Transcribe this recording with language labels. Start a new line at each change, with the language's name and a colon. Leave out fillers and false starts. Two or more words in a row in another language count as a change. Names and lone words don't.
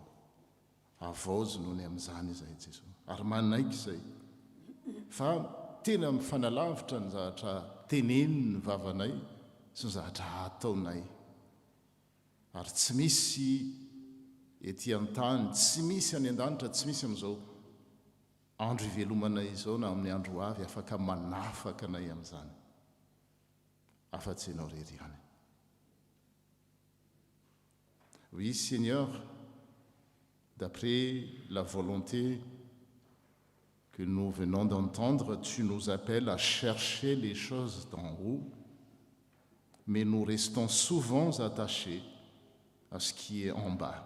Malagasy: Avaozy noho ny amin'izany izay Jesosy, ary manaiky izay fa tena mifanalavitra ny zavatra teneniny ny vavanay sy ny zavatra ataonay, ary tsy misy ety an-tany, tsy misy any an-danitra, tsy misy amin'izao andro ivelomanay izao na amin'ny andro avy afaka manafaka anay amin'izany, afa-tsy ianao rery ihany.
French: Oui Seigneur, d'après la volonté que nous venons d'entendre, tu nous appelles à chercher les choses d'en haut, mais nous restons souvent attachés à ce qui est en bas.